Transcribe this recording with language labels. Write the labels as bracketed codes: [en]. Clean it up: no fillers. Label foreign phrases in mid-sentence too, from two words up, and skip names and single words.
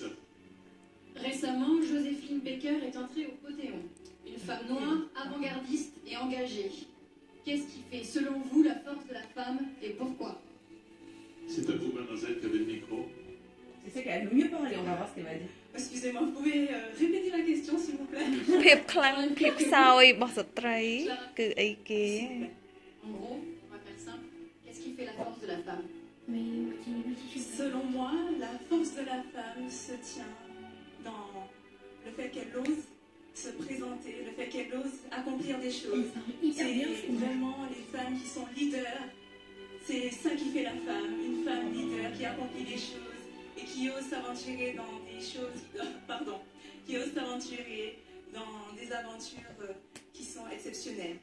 [fr] Récemment, Joséphine Baker est entrée au Panthéon. Une femme noire, avant-gardiste et engagée. Qu'est-ce qui fait, selon vous, la force de la femme et pourquoi? C'est à vous, mademoiselle, qui avez le micro. C'est ça qu'elle a le mieux parlé, on va voir ce qu'elle va dire. Excusez-moi, vous pouvez répéter la question, s'il vous plaît? [km] ភាពខ្លាំងភាពខ្សោយរបស់ស្ត្រីគឺអីគេ [fr] En gros, on va faire simple. Qu'est-ce qui fait la force de la femme? Selon moi, la force de la femme se tient dans le fait qu'elle ose se présenter, le fait qu'elle ose accomplir des choses. C'est vraiment les femmes qui sont leaders. C'est ça qui fait la femme, une femme leader qui accomplit des choses et qui ose s'aventurer dans des choses, qui ose s'aventurer dans des aventures qui sont exceptionnelles.